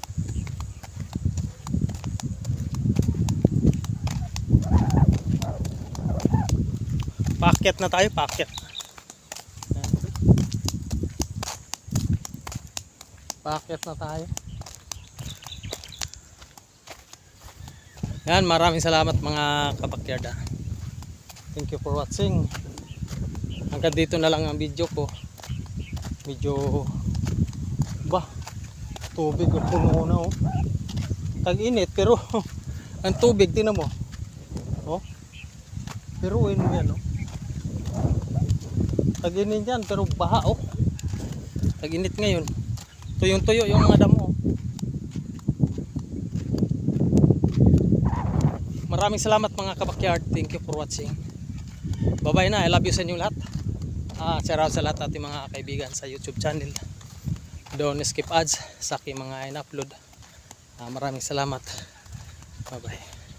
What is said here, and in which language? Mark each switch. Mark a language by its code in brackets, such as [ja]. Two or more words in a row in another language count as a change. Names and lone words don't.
[tl] Paakyat na tayo, paakyat. Paakyat na tayo. Yan, maraming salamat mga kabakyard. [en] Thank you for watching. [tl] Hanggang dito na lang ang video ko. Medyo tubig ang puno na oh. Tag-init pero ang tubig tingnan mo. Oh. Piruin mo yan oh. Tag-init yan pero baha oh. Tag-init ngayon. Tuyong-tuyo yung mga damo. Maraming salamat mga kabakyard. [en] Thank you for watching. Bye-bye na. I love you [tl] sa inyo lahat. [en] Shout out [tl] sa lahat ating mga kaibigan sa YouTube channel. [en] Don't skip ads [tl] sa aking mga in-upload. Maraming salamat. Bye-bye.